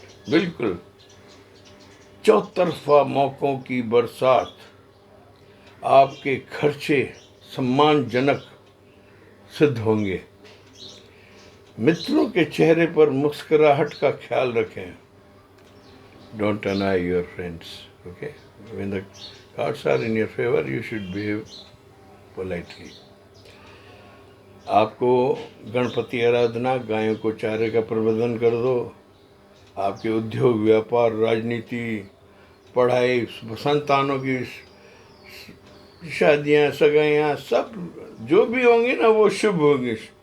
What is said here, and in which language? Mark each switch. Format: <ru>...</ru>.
<hi>बिल्कुल चौतरफा मौकों की बरसात, आपके खर्चे सम्मानजनक सिद्ध होंगे। मित्रों के चेहरे पर मुस्कुराहट का ख्याल रखें।</hi> <en>Don't annoy your friends, okay? When the cards are in your favor, you should behave politely.</en> <hi>आपको गणपति आराधना, गायों को चारे का प्रबंधन कर दो। आपके उद्योग, व्यापार, राजनीति, पढ़ाई, संतानों की शादियाँ, सगाइयाँ, सब जो भी होंगी ना वो शुभ होंगी।</hi>